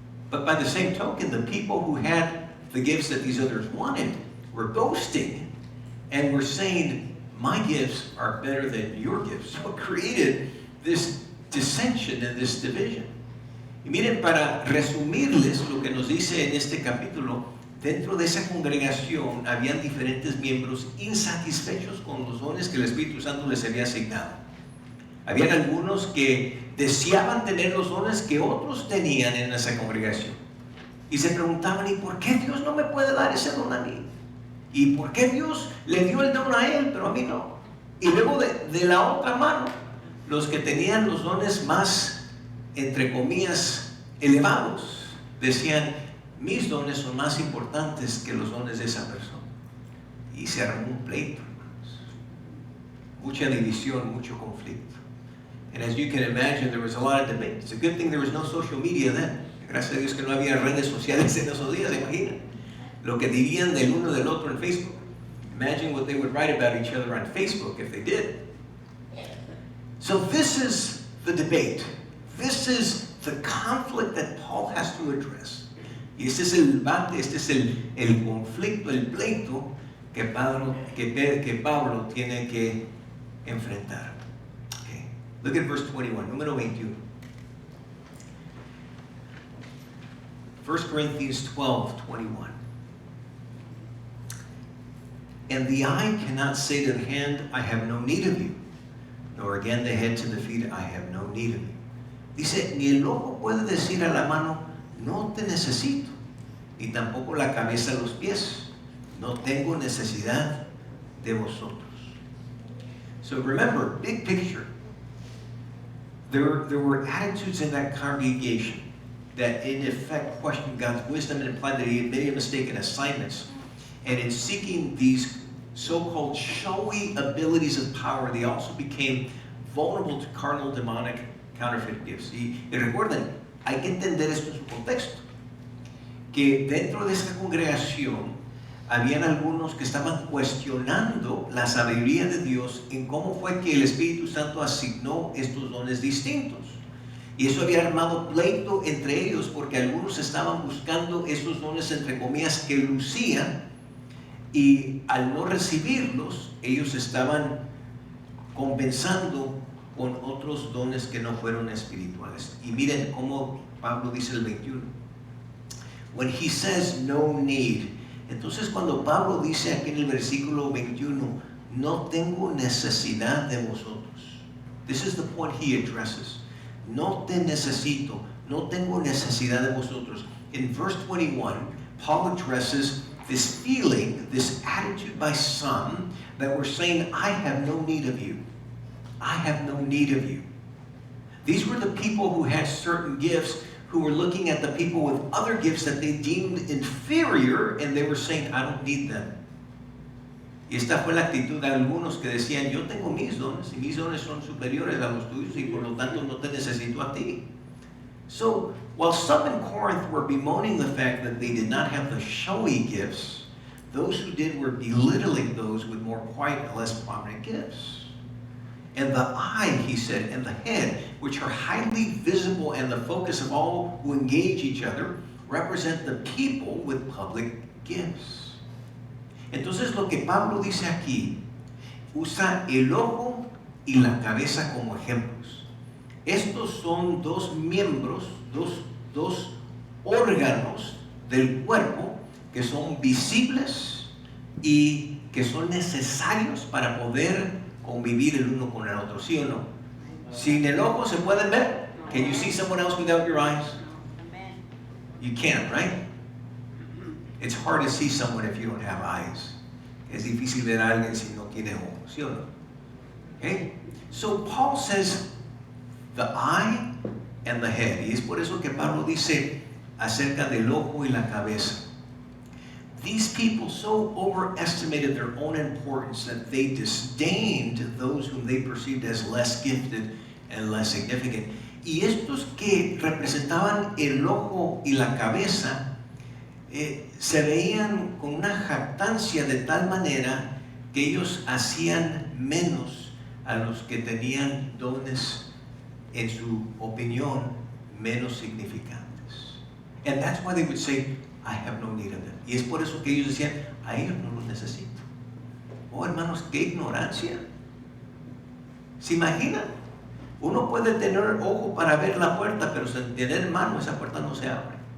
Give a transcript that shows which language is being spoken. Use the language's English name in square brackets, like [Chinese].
[English] But by the same token, the people who had the gifts that these others wanted were boasting and were saying, my gifts are better than your gifts. So it created this dissension and this division. [Spanish] Y miren, para resumirles lo que nos dice en este capítulo, dentro de esa congregación habían diferentes miembros insatisfechos con los dones que el Espíritu Santo les había asignado. Habían algunos que deseaban tener los dones que otros tenían en esa congregación. Y se preguntaban, ¿y por qué Dios no me puede dar ese don a mí? ¿Y por qué Dios le dio el don a él, pero a mí no? Y luego de la otra mano, los que tenían los dones más, entre comillas, elevados, decían, mis dones son más importantes que los dones de esa persona. Y se armó un pleito, hermanos. Mucha división, mucho conflicto. [English] And as you can imagine, there was a lot of debate. It's a good thing there was no social media then. [Spanish] Gracias a Dios que no había redes sociales en esos días, imagina. Lo que dirían del uno del otro en Facebook. [English] Imagine what they would write about each other on Facebook if they did. So this is the debate. This is the conflict that Paul has to address. [Spanish] Y este es el debate, este es el conflicto, el pleito que Pablo tiene que enfrentar. [English] Okay. Look at verse 21, [Spanish] número 21. [English] 1 Corinthians 12:21. And the eye cannot say to the hand, I have no need of you, nor again the head to the feet, I have no need of you. [Spanish] Dice, ni el ojo puede decir a la mano, no te necesito, ni tampoco la cabeza a los pies, no tengo necesidad de vosotros. [English] So remember, big picture, there were attitudes in that congregation that in effect questioned God's wisdom and implied that he had made mistaken assignments. And in seeking these so-called showy abilities of power, they also became vulnerable to carnal, demonic, counterfeit gifts. [Spanish] Y recuerden, hay que entender esto en su contexto. Que dentro de esta congregación habían algunos que estaban cuestionando la sabiduría de Dios en cómo fue que el Espíritu Santo asignó estos dones distintos. Y eso había armado pleito entre ellos porque algunos estaban buscando esos dones, entre comillas, que lucían, y al no recibirlos, ellos estaban compensando con otros dones que no fueron espirituales. Y miren cómo Pablo dice el 21. [English] When he says no need, [Spanish] Entonces cuando Pablo dice aquí en el versículo 21, no tengo necesidad de vosotros. [English] This is the point he addresses. [Spanish] No te necesito. No tengo necesidad de vosotros. [English] In verse 21, Paul addresses this feeling, this attitude by some that were saying, I have no need of you. I have no need of you. These were the people who had certain gifts, who were looking at the people with other gifts that they deemed inferior, and they were saying, I don't need them. [Spanish] Y esta fue la actitud de algunos que decían, yo tengo mis dones, y mis dones son superiores a los tuyos, y por lo tanto no te necesito a ti. [English] So, while some in Corinth were bemoaning the fact that they did not have the showy gifts, those who did were belittling those with more quiet and less prominent gifts. And the eye, he said, and the head, which are highly visible and the focus of all who engage each other, represent the people with public gifts. [Spanish] Entonces lo que Pablo dice aquí, usa el ojo y la cabeza como ejemplos. Estos son dos miembros, dos órganos del cuerpo que son visibles y que son necesarios para poder convivir el uno con el otro, ¿sí o no? Sin el ojo se pueden ver. [English] Can you see someone else without your eyes? You can't, right? It's hard to see someone if you don't have eyes. [Spanish] Es difícil ver a alguien si no tiene ojos, ¿sí o no? [English] Okay? So Paul says the eye and the head. [Spanish] Y es por eso que Pablo dice acerca del ojo y la cabeza. [English] These people so overestimated their own importance that they disdained those whom they perceived as less gifted and less significant. [Spanish] Y estos que representaban el ojo y la cabeza se veían con una jactancia de tal manera que ellos hacían menos a los que tenían dones, en su opinión, menos significantes. [English] And that's why they would say, I have no need of them. [Spanish] Y es por eso que ellos decían, a ellos no los necesito. Oh, hermanos, qué ignorancia. ¿Se imaginan? Uno puede tener ojo para ver la puerta, pero sin tener mano, esa puerta no se abre.